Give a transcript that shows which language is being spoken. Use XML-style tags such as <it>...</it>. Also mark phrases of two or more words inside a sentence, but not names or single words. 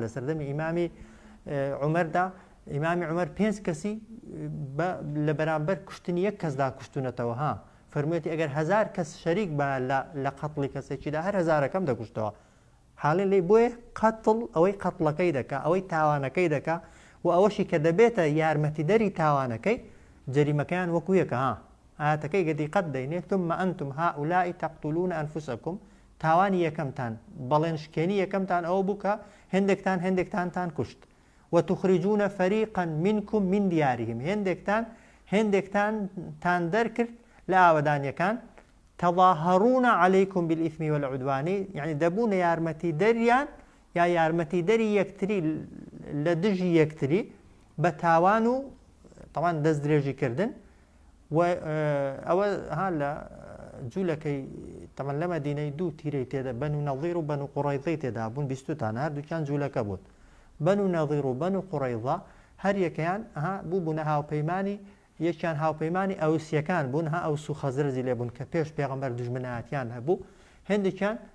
<ckb>لە سەردەمی ئیمامی عومەردا ئیمامی عومەر 5 کەسی لە بەرامبەر کوشتنی یەک کەسدا کوشتونەتەوە فەرموویەتی ئەگەر 1000 کەس شەریک بە لە قەتڵی کەسێکیدا هەر 1000ەکەم دەکوشتەوە حاڵی لێ بۆیە قەتڵ ئەوەی قەتڵەکەی دەکا ئەوەی تاوانەکەی دەکا و ئەوەشی کە دەبێتە یارمەتی دەری تاوانەکەی جەریمەکەیان وەکو یەکە ئاەتەکەی گەدیقەت دەینێت</ckb> <ar>ثم أنتم هؤلاء تقتلون أنفسكم</ar> <ckb>تاوانی یەکەمتان بەڵێن شکێنی یەکەمتان ئەوە بوو کە هێندێکتانتان کوشت</ckb> <ar>وتخرجون فريقا منكم من ديارهم</ar> <ckb>هێندێکتان دەرکرد لە ئاوەدانیەکان</ckb> <ar>تظاهرون عليكم بالإثم والعدوان</ar> <ckb>يعني دەبوونە یارمەتی دەریان یا یارمەتی دەری یەکتری لە دژی یەکتری بە تاوان و طبعا دەست درێژی کردن و ئەوە لە جوولەکەی طبعا لە مەدینەی دوو تیرەی تێدا بەنو نەظیر و بەنو قوڕەیضەی تێدا بوون 20تان هەردووکیان جوولەکە بوون بەنو نەظیر و بەنو قوڕەیضە هەر یەکەیان بوونە هاوپەیمانی یەکیان هاوپەیمانی ئەوسیەکان بوون ئەوس و خەزرەجی لێ بوون کە پێش پێغەمبەر دوژمنایەتیان هەبوو هێندێکیان</ckb>